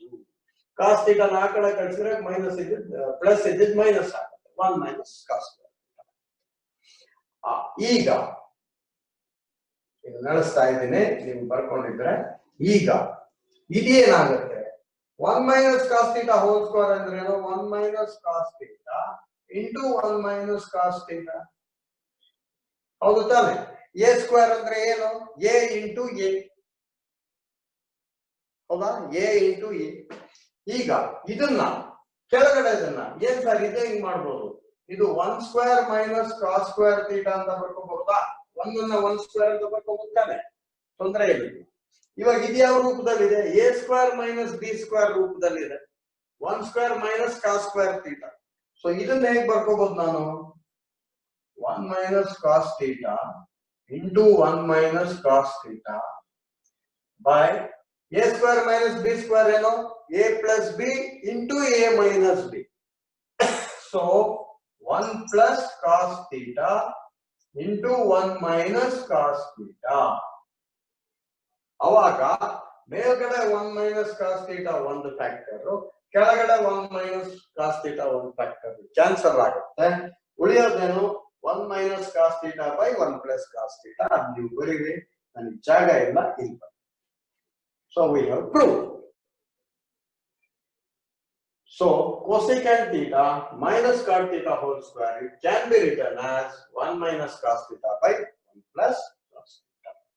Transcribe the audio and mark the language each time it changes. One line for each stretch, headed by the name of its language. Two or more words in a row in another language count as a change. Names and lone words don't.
English: cos theta
Kannada: ಆ ಕಡೆ ಕಳಿಸಿದ್ರೆ ಮೈನಸ್ ಇದ್ದಿದ್ ಪ್ಲಸ್ ಇದ್ದಿದ್ ಮೈನಸ್ ಆಗುತ್ತೆ.
English: 1 minus cos square theta.
Kannada: ಈಗ ಇದು ನಡೆಸ್ತಾ ಇದ್ದೀನಿ, ನೀವು ಬರ್ಕೊಂಡಿದ್ರೆ. ಈಗ ಇದೇನಾಗುತ್ತೆ?
English: 1 minus cos theta whole square ಅಂದ್ರೆ 1 minus cos theta into 1 minus cos theta.
Kannada: ಹೌದು ತಾನೆ? a ಸ್ಕ್ವೇರ್ ಅಂದ್ರೆ ಏನು? a ಇಂಟು a. ಹೌದಾ? a ಇಂಟು a. ಈಗ ಇದನ್ನ ಕೆಳಗಡೆ ಇದನ್ನ ಏನ್ ಸರ್ ಇದೆ ಹಿಂಗ್ ಮಾಡ್ಬೋದು. ಇದು 1 ಸ್ಕ್ವೇರ್ ಮೈನಸ್ ಕಾಸ್ ಸ್ಕ್ವೇರ್ ಥೀಟಾ ಅಂತ ಬರ್ಕೋಬಹುದಾ? 1 ಅನ್ನ 1 ಸ್ಕ್ವೇರ್ ಅಂತ ಬರ್ಕೋಬಹುದು ತಾನೆ? ತೊಂದರೆ ಇಲ್ಲ. ಇವಾಗ ಇದು ಯಾವ ರೂಪದಲ್ಲಿದೆ? a ಸ್ಕ್ವೇರ್ ಮೈನಸ್ b ಸ್ಕ್ವೇರ್ ರೂಪದಲ್ಲಿದೆ. 1 ಸ್ಕ್ವೇರ್ ಮೈನಸ್ ಕಾಸ್ ಸ್ಕ್ವೇರ್ ಥೀಟಾ. ಸೊ ಇದನ್ನ ಹೇಗೆ ಬರ್ಕೋಬಹುದು ನಾನು?
English: 1 minus cos theta into 1 minus cos theta by a square minus b square ಏನು? a plus b into a minus b. So 1 plus cos theta into 1 minus cos theta.
Kannada: ಅವಾಗ ಮೇಲ್ಗಡೆ
English: 1 minus cos theta
Kannada: ಒಂದು ಫ್ಯಾಕ್ಟರ್, ಕೆಳಗಡೆ
English: 1 minus cos theta
Kannada: ಒಂದು ಫ್ಯಾಕ್ಟರ್ ಕ್ಯಾನ್ಸಲ್ ಆಗುತ್ತೆ. ಉಳಿಯೋದೇನು?
English: 1 minus cos theta by 1 plus cos theta.
Kannada: ನೀವು ಬರೀರಿ, ನನಗೆ ಜಾಗ ಇಲ್ಲ ಇಲ್ಲ.
English: So we have proved. So cosecant theta minus cot theta whole square, it can be written as 1 minus cos theta by 1 plus cos theta.